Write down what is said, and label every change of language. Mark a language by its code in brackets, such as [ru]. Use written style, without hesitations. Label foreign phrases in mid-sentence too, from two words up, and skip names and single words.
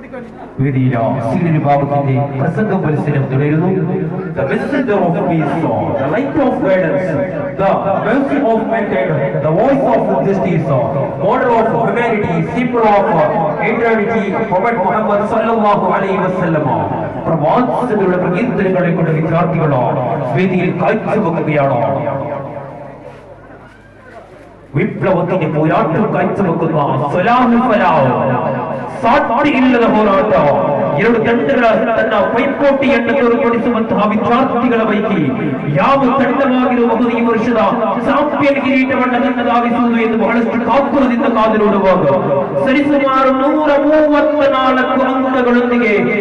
[ml] വേദിയില സീനിയർ വിഭാഗത്തിന്റെ പ്രസംഗ മത്സരം തുടരുന്നു. [en] The messenger of peace, the light of guidance, the mercy of mankind, the voice of justice, model of humanity, symbol of eternity, Prophet Muhammad [ar] صلى الله عليه وسلم. [ml] പ്രവാചകരുടെ പ്രകീർത്തനങ്ങളെ കൊണ്ട് വിദ്യാർത്ഥികൾ വേദിയിൽ കാഴ്ചവെക്കുകയാണ്. വിപ്ലവത്തിന്റെ പോരാട്ടം കാഴ്ചവെക്കുന്ന സലാഹുൽ ഫലാഹ് [kn] ಸಾಟಿಯಿಲ್ಲದ ಹೋರಾಟ. ಎರಡು ತಂಡಗಳ ತನ್ನ ಪೈಪೋಟಿಯನ್ನು ತೋರ್ಪಡಿಸುವಂತಹ ವಿದ್ಯಾರ್ಥಿಗಳ ಪೈಕಿ ಯಾವ ತಂಡವಾಗಿರಬಹುದು ಈ ವರ್ಷದ ಚಾಂಪಿಯನ್ ಕಿರೀಟವನ್ನು ತನ್ನದಾಗಿಸುವುದು ಎಂದು ಬಹಳಷ್ಟು ಕಾತುರದಿಂದ ಕಾದು ನೋಡುವಾಗ ಸರಿಸುಮಾರು 134 ಅಂಕಗಳೊಂದಿಗೆ